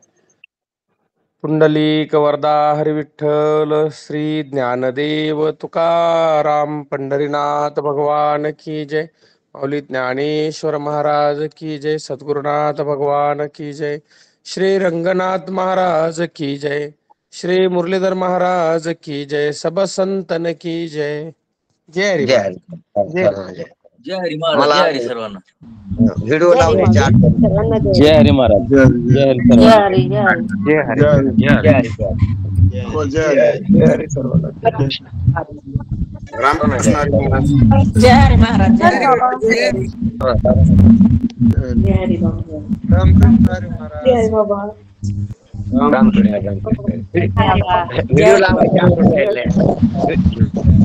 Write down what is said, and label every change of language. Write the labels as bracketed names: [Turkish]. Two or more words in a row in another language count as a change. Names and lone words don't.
[Marathi] पुंडलिक वरदा हरी विठ्ठल श्री ज्ञानदेव तुकाराम पंढरीनाथ भगवान की जय. माऊली ज्ञानेश्वर महाराज की जय. सद्गुरुनाथ भगवान की जय. श्री रंगनाथ महाराज की जय. श्री मुरलीधर महाराज की जय. [Hindi] सब संतन की जय. [Marathi] जय हरी जय महाराज. हरी. जय जय. जय हरी महाराज. मला जय हरी सर्वांना. व्हिडिओ लावण्याची आठवण. जय हरी महाराज. जय हरी जय सर्वांना. हरी जय हरी जय हरी. जय हरी. जय हरी. जय हरी सर्वांना. रामकृष्ण हरी महाराज. जय हरी महाराज. जय हरी बाबा. जय हरी बाबा. रामकृष्ण हरी महाराज. जय हरी बाबा. व्हिडिओ लावायची आठवण राहिली.